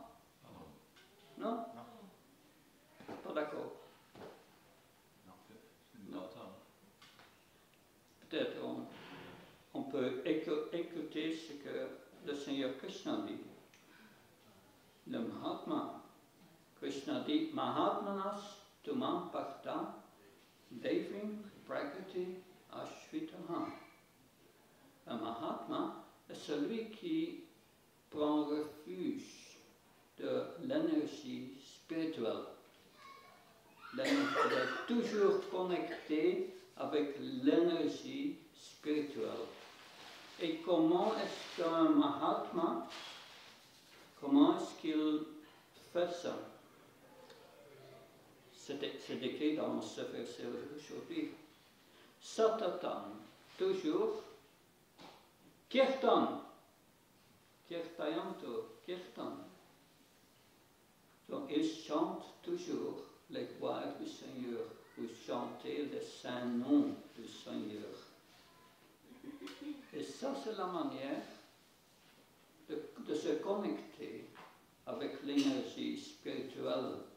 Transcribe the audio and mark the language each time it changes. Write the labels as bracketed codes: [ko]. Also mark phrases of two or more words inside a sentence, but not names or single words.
[fr] Ah non. Non? Non. Pas d'accord. Non, c'est une data. Peut-être on peut écouter ce que le Seigneur Krishna dit. Le Mahatma, Krishna dit, [sa] महात्मनस् तुमम् पार्त देविम् प्रकृति अश्वितः. [fr] Un Mahatma est celui qui prend refuge de l'énergie spirituelle. Il est toujours connecté avec l'énergie spirituelle. Et comment est-ce qu'un Mahatma, comment est-ce qu'il fait ça? C'est écrit dans ce verset aujourd'hui. Satatan, toujours, [sa] कीर्तन् कीर्तयन्तो कीर्तन्. [fr] Donc il chante toujours les gloires du Seigneur, ou chanter les saints noms du Seigneur. Et ça, c'est la manière de se connecter avec l'énergie spirituelle.